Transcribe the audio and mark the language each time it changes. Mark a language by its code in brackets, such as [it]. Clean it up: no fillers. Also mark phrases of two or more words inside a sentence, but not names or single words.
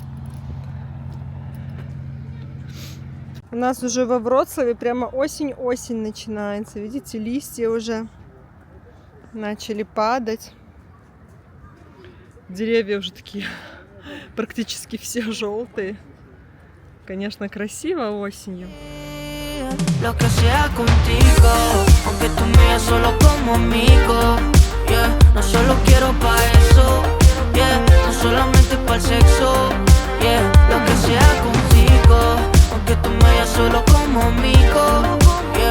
[ru] У нас уже во Вроцлаве прямо осень-осень начинается. Видите, листья уже начали падать. Деревья уже такие практически все желтые. Конечно, красиво осенью. [es] Lo que sea contigo, aunque tú me veas solo como amigo, yeah. No solo quiero pa' eso, yeah. No solamente pa' el sexo, yeah. Lo que sea contigo, aunque tú me veas solo como amigo, yeah.